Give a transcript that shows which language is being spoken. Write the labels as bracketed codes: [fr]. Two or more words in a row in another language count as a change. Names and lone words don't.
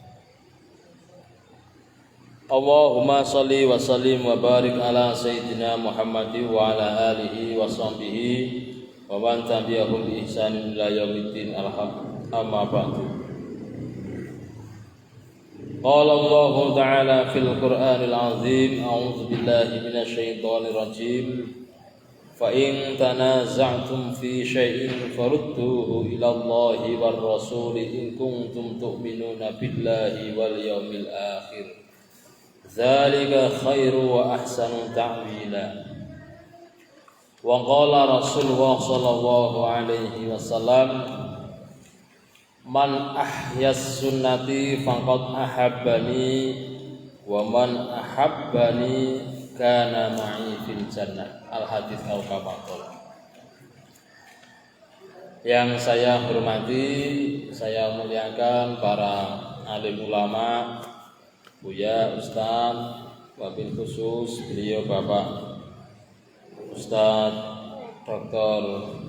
[ar] اللهم صل وسلم وبارك على سيدنا محمد وعلى آله وصحبه ومن تبعهم بإحسان إلى يوم الدين. أما بعد. قال الله تعالى في القرآن العظيم أعوذ بالله من الشيطان الرجيم. فإن تنازعتم في شيء فردوه إلى الله والرسول إن كنتم تؤمنون بالله واليوم الآخر. ذلك خير وأحسن تأويلا. وقال رسول الله صلى الله عليه وسلم من أحيا سنتي فقد أحبني ومن أحبني كان معي في الجنة. Al hadits al-kafatul. [id] Yang saya hormati, saya muliakan para alim ulama, Buya, Ustaz, [ar] وبالخصوص [id] beliau Bapak Ustaz Dr.